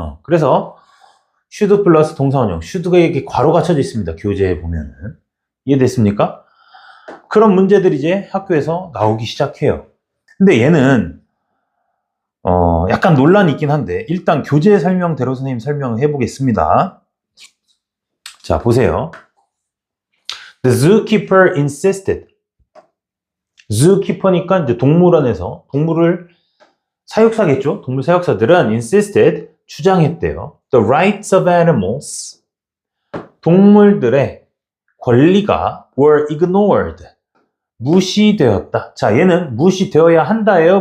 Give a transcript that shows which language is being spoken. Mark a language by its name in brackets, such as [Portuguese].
[Korean] 그래서 should 플러스 동사 원형, should가 이렇게 괄호가 쳐져 있습니다. 교재에 보면은. 이해됐습니까? 그런 문제들이 이제 학교에서 나오기 시작해요. 근데 얘는 약간 논란이 있긴 한데 일단 교재 설명대로 선생님 설명을 해보겠습니다. 자, 보세요. [English] The zookeeper insisted. [Korean] zookeeper니까 이제 동물원에서 동물을 사육사겠죠? 동물 사육사들은 insisted, 주장했대요. [English] The rights of animals. [Korean] 동물들의 권리가 [English] were ignored. [Korean] 무시되었다. 자, 얘는 무시되어야 한다예요?